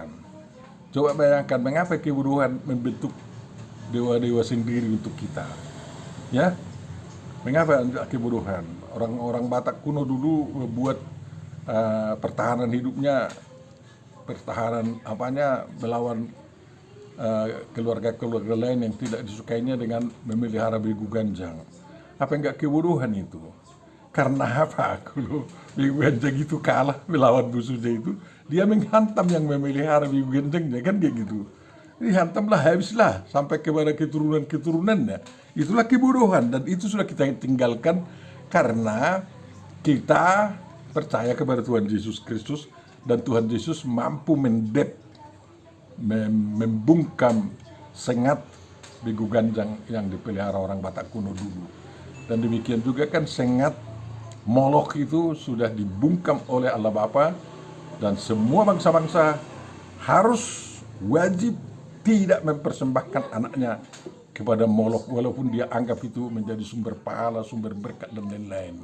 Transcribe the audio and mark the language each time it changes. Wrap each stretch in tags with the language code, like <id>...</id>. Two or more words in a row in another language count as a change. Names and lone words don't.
<id>Coba bayangkan mengapa kebodohan membentuk dewa-dewa sendiri untuk kita, ya. Mengapa kebodohan? Orang-orang Batak kuno dulu membuat pertahanan hidupnya, pertahanan melawan keluarga-keluarga lain yang tidak disukainya dengan memelihara begu ganjang. Apa enggak kebodohan itu? Karena apa? Kalau begu ganjang itu kalah melawan musuhnya itu, dia menghantam yang memelihara begu ganjangnya, kan kayak gitu. Dihantamlah, habislah sampai kepada keturunan-keturunannya. Itulah kebodohan, dan itu sudah kita tinggalkan karena kita percaya kepada Tuhan Yesus Kristus, dan Tuhan Yesus mampu membungkam sengat begu ganjang yang dipelihara orang Batak kuno dulu. Dan demikian juga kan sengat Molok itu sudah dibungkam oleh Allah Bapa, dan semua bangsa-bangsa harus wajib tidak mempersembahkan anaknya kepada Molok, walaupun dia anggap itu menjadi sumber pahala, sumber berkat dan lain-lain.</id>